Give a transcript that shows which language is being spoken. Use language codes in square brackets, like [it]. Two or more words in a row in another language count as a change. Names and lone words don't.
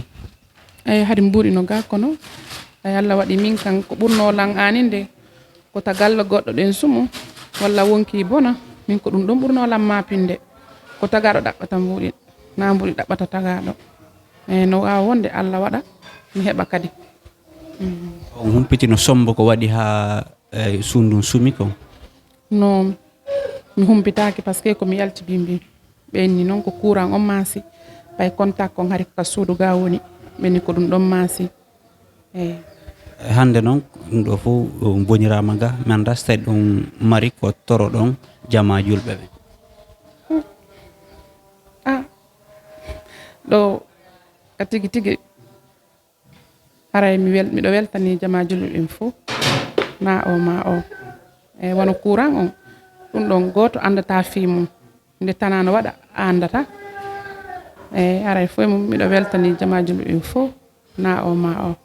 [ff] eyi hari mbuuɗi no ga kono ay Allah waɗi min kan ko ɓurno lan aninde ko tagalla goɗɗo ɗen sumu walla wonki bona min ko ɗum ɗon ɓurno lan mapinde ko tagaɗo ɗaɓɓata mbuuɗi na mbuuɗi ɗaɓɓata tagaɗo eyi no wawa wonde Allah waɗa mi heɓa kadi. on humpitino sombo ko waɗi ha suudu sumi kon. no mi humpitaki [fr] par ce que [ff] komi yalti bimbi ɓenni noon ko courant on maasi ɓay contact kon hari ka suudu ga woni ɓenni ko ɗum ɗon maasi eyi. hande noon ɗum ɗo fof bonirama ga mi anda so tawi ɗum mari ko toro ɗon jama julɓe ɓe. ɗo ka tigi tigi haray miɗo weltani jama julɓe ɓen fof ma o eyi wono courant on ɗum ɗon goto andata fi mum nde tanano waɗa andata eyi haray fof mum miɗo weltani jama julɓe ɓen fof na o ma o.